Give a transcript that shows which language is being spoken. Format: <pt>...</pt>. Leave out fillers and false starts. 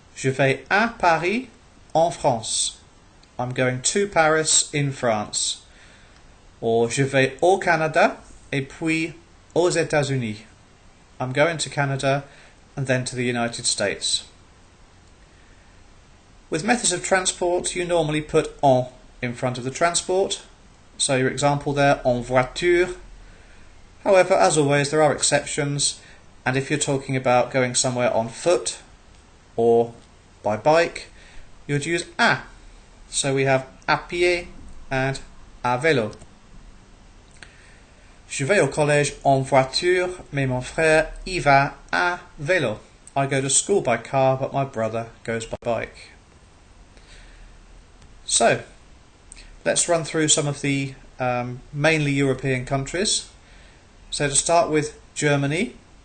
<fr>Je vais à Paris en France.</fr> <en>I'm going to Paris in France.</en> <fr>Or je vais au Canada et puis aux États-Unis.</fr> <en>I'm going to Canada and then to the United States. With methods of transport, you normally put en in front of the transport. So your example there,</en> <fr>en voiture.</fr> <en>However, as always, there are exceptions, and if you're talking about going somewhere on foot or by bike, you'd use à. So we have</en> <fr>à pied</fr> <en>and</en> <fr>à vélo. Je vais au collège en voiture, mais mon frère y va à vélo.</fr> <en>I go to school by car, but my brother goes by bike. So, let's run through some of the mainly European countries. So to start with Germany.</en>